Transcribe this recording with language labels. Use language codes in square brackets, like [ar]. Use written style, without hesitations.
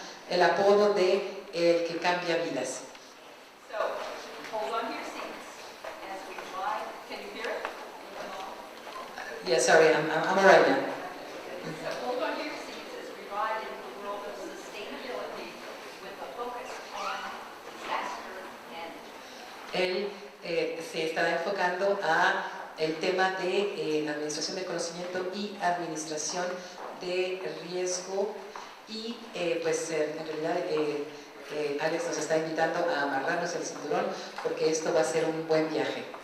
[es] el apodo de el que cambia vidas. [en] So, hold on to your seats as we fly. Can you hear it? Yeah, sorry, I'm alright now. So, hold on to your seats as we ride into the world of sustainability with a focus on disaster management. [es] Él se estará enfocando a el tema de administración de conocimiento y administración de riesgo y pues en realidad Alex nos está invitando a amarrarnos el cinturón porque esto va a ser un buen viaje.